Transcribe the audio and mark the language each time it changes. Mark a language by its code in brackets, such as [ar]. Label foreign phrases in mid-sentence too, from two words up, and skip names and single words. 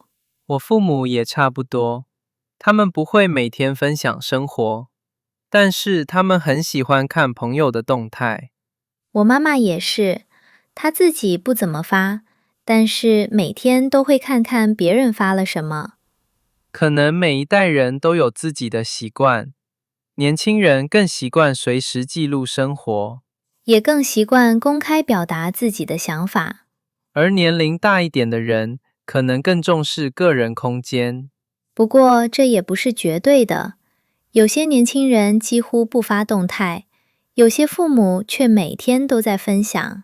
[zh] 我父母也差不多，他們不會每天分享生活，但是他們很喜歡看朋友的動態。我媽媽也是，她自己不怎麼發，但是每天都會看看別人發了什麼。可能每一代人都有自己的習慣，年輕人更習慣隨時記錄生活，也更習慣公開表達自己的想法。而年齡大一點的人可能更重視個人空間。不過這也不是絕對的，有些年輕人幾乎不發動態，有些父母卻每天都在分享。